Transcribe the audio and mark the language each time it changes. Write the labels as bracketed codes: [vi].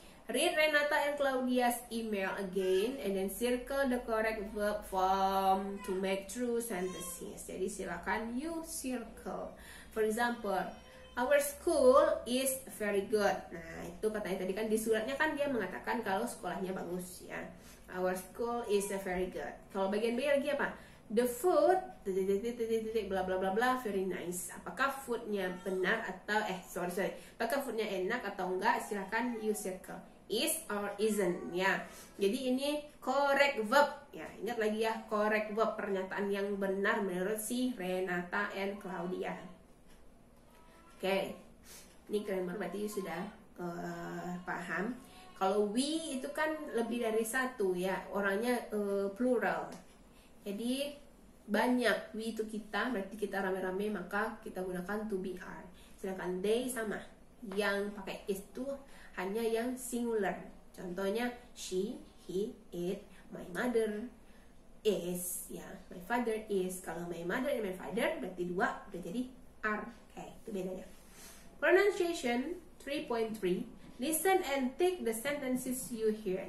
[en] Read Renata and Claudia's email again and then circle the correct verb form to make true sentences. [id] Jadi silakan [en] you circle. For example, our school is very good. [id] Nah, itu katanya tadi kan di suratnya kan dia mengatakan kalau sekolahnya bagus ya. [en] Our school is very good. [id] Kalau bagian B lagi apa? [en] The food, bla bla bla bla, very nice. [id] Apakah foodnya benar atau apakah foodnya enak atau enggak? [en] Silakan you circle. Is or isn't ya. [id] Jadi ini [en] correct verb ya. [id] Ingat lagi ya, correct verb, pernyataan yang benar menurut si Renata and Claudia. Oke. Ini grammar berarti sudah paham. Kalau we itu kan lebih dari 1 ya, orangnya plural. Jadi banyak, we itu kita, berarti kita rame-rame, maka kita gunakan to be are. Sedangkan they sama, yang pakai is itu hanya yang singular. Contohnya she, he, it, [en] my mother is ya, my father is. [id] Kalau my mother and my father berarti 2 udah jadi are. Oke, itu bedanya. Pronunciation 3.3. [en] Listen and take the sentences you hear.